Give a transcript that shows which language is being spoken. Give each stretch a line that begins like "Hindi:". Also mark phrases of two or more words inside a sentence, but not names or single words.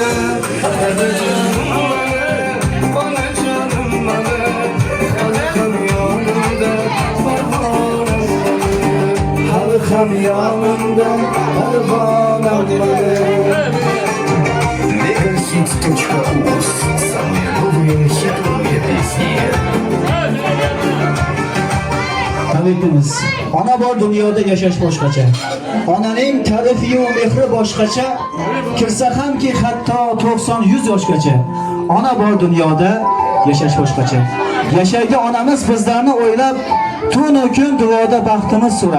Uzbek: Dadajonim mani, onajonim mani. Xalqim yonimda, parvonim mani. Xalqim yonimda, parvonim mani.
Russian: Megasит.uz. Самые новые хитовые песни.
Uzbek: Tabriklaymiz. Ona bor dunyoda yashash boshqacha. Onaning ta'rifi va mehri boshqacha. Kirsa hamki hatto 90-100 yoshgacha. Ona bor dunyoda yashash boshqacha. Yashaydi onamiz bizlarni o'ylab, tun-u kun duoda baxtimiz so'rab.